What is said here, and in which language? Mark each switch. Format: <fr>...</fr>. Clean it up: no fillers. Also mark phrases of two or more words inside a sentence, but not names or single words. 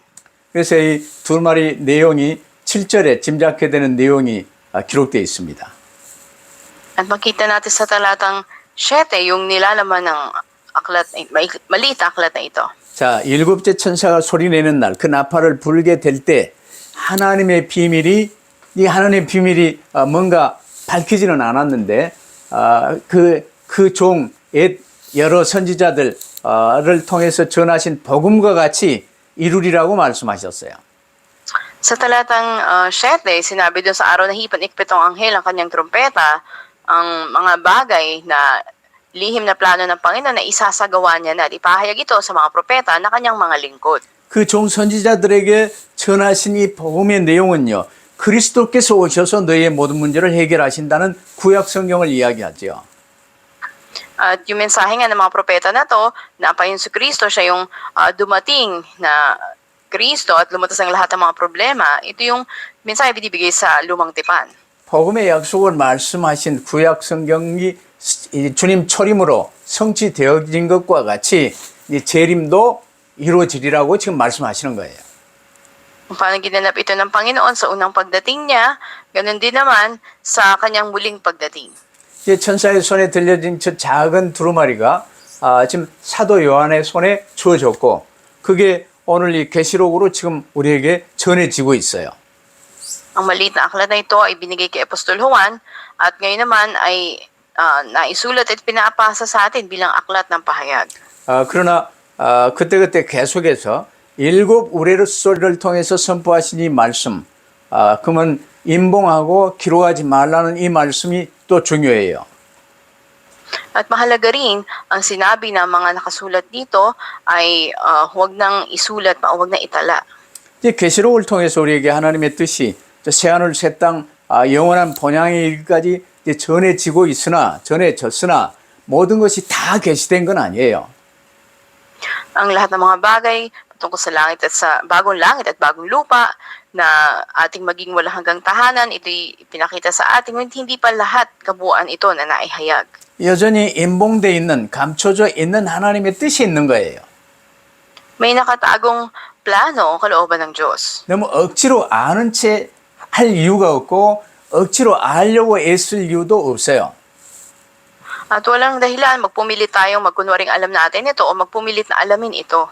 <ko>그래서 이 두 마리 내용이 7절에 짐작해 되는 내용이 기록되어 있습니다.</ko> <tl>At makita natin sa talatang 7 yung nilalaman ng aklat, maliit na aklat na ito.</tl> <ko>자, 일곱째 천사가 소리내는 날, 그 나팔을 불게 될 때 하나님의 비밀이 뭔가 밝히지는 않았는데 그 종 여러 선지자들을 통해서 전하신 복음과 같이 이루리라고 말씀하셨어요.</ko> <tl>Sa talatang 7, sinabi dun sa araw na hipan, ikpitong anghel ang kanyang trompeta, ang mga bagay na lihim na plano ng Panginoon na isasagawa niya na at ipahayag ito sa mga propeta na kanyang mga lingkod.</tl> <ko>그 종 선지자들에게 전하신 이 복음의 내용은요. 그리스도께서 오셔서 너희의 모든 문제를 해결하신다는 구약 성경을 이야기하죠.</ko> <tl>At yung mensahe nga ng mga propeta na to, na apayon si Kristo, siya yung dumating na Kristo at lumutas ang lahat ng mga problema, ito yung mensahe binibigay sa lumang tipan.</tl> <ko>복음의 약속을 말씀하신 구약 성경이 주님 초림으로 성취되어진 것과 같이 이 재림도 이루어지리라고 지금 말씀하시는 거예요.</ko> <tl>Kung paano ginanap ito ng Panginoon sa unang pagdating niya, ganun din naman sa kanyang muling pagdating.</tl> <ko>이제 천사의 손에 들려진 저 작은 두루마리가 지금 사도 요한의 손에 주어졌고 그게 오늘 이 계시록으로 지금 우리에게 전해지고 있어요.</ko> <tl>Ang maliit na aklat na ito ay binigay kay Apostol Juan at ngayon naman ay naisulat at pinapasa sa atin bilang aklat ng pahayag.</tl> <ko>그러나 그때그때 계속해서 일곱 우레의 소리를 통해서 선포하신 이 말씀, 그러면 임봉하고 기록하지 말라는 이 말씀이 또 중요해요.</ko> <tl>At mahalaga rin ang sinabi ng mga nakasulat dito ay huwag nang isulat pa, huwag nang itala.</tl> <ko>이제 계시록을 통해서 우리에게 하나님의 뜻이 새하늘 새 땅 영원한 본향의 일까지 전해졌으나 모든 것이 다 계시된 건 아니에요.</ko> <tl>Ang lahat ng mga bagay patungkol sa langit at sa bagong langit at bagong lupa na ating maging walang hanggang tahanan, ito'y pinakita sa ating hindi pa lahat kabuuan ito na naihayag.</tl> <ko>여전히 임봉돼 있는 감춰져 있는 하나님의 뜻이 있는 거예요.</ko> <tl>May nakatagong plano o kalooban ng Diyos.</tl> <ko>너무 억지로 아는 채 할 이유가 없고 억지로 알려고 애쓸 이유도 없어요.</ko> <tl>At walang dahilan magpumilit tayong magkunwaring alam natin ito o magpumilit na alamin ito.</tl>